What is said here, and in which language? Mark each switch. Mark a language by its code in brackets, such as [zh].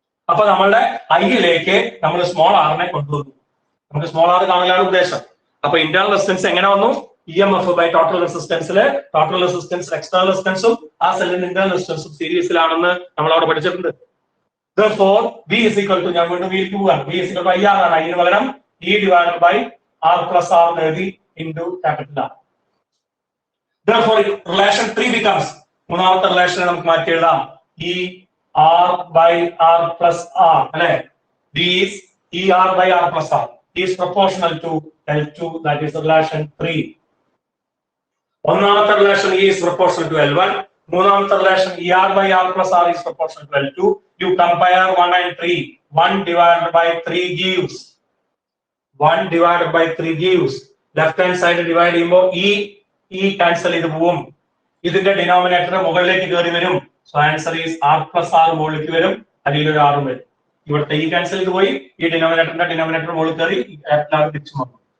[ml] അപ്പൊ നമ്മളുടെ ഐയിലേക്ക് നമ്മൾ സ്മോൾ ആറിനെ കൊണ്ടുവന്നു. നമുക്ക് സ്മോൾ ആർ കാണലാണ് ഉദ്ദേശം. അപ്പൊ ഇന്റേണൽ റെസിസ്റ്റൻസ് എങ്ങനെ വന്നു? EMF ബൈ ടോട്ടൽ റെസിസ്റ്റൻസിൽ എക്സ്റ്റേണൽ റെസിസ്റ്റൻസും ആ സെല്ലിന്റെ ഇന്റേണൽ റെസിസ്റ്റൻസും സീരീസിലാണെന്ന് നമ്മൾ അവിടെ പഠിച്ചിട്ടുണ്ട്. [en] Therefore, V is equal to, [ml] ഞാൻ വീണ്ടും വീട്ടിലേക്ക് പോവാണ്, [en] V is equal to IR ആണ്. [ml] അതിന് പകരം [en] E divided by R plus R എഴുതി into capital R. Therefore, relation 3 becomes, [ml] മൂന്നാമത്തെ റിലേഷനെ നമുക്ക് മാറ്റി എഴുതാം, [en] E R by R plus R അല്ലെ. V is ER by R plus R is proportional to L2, that is relation 3. ഒന്നാമത്തെ relation E is proportional to L1. മൂന്നാമത്തെ relation ER by R plus R is proportional to L2. You compare 1 and 3. 1 divided by 3 gives. 1 divided by 3 gives. Left hand side divide ചെയ്യുമ്പോൾ E cancel ചെയ്ത് പോവും. [ml] ഇതിന്റെ denominator മുകളിലേക്ക് കയറി വരും. [en] so answer is R plus R [ml] മുകളിലേക്ക് വരും, അല്ലെങ്കിൽ ഒരു R വരും. ഇവിടുത്തെ E cancel ചെയ്ത് പോയി, ഈ ഡിനോമിനേറ്റർ മുകളിൽ കയറി തിരിച്ചു വന്നു.